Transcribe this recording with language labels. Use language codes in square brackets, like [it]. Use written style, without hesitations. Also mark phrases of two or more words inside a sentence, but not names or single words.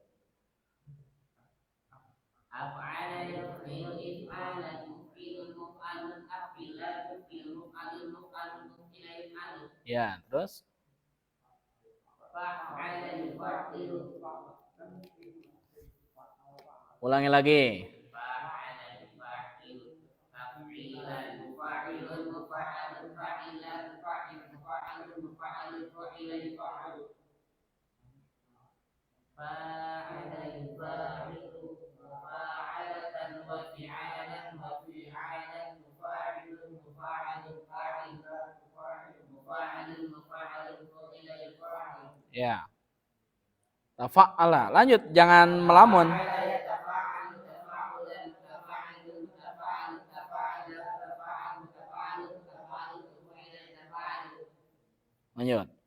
[ar] أفعل يفعل إفعالا مفعل مفعل أفعل مفعل مفعل مفعل مفعل يفعل. [id] Ya, terus [ar] فعل يفعل. [id] ulangi lagi. [ar] فعل يفعل أفعلا مفعل مفعل فعلا فاعل مفعل مفعل فاعل يفعل. فاعل يفاعل مفاعلة و فعالا و فعالا مفاعل مفاعل فاعلا مفاعل مفاعل فاعل يفعل. [id] Ya. Tafa'ala. Lanjut, jangan melamun. Lanjut.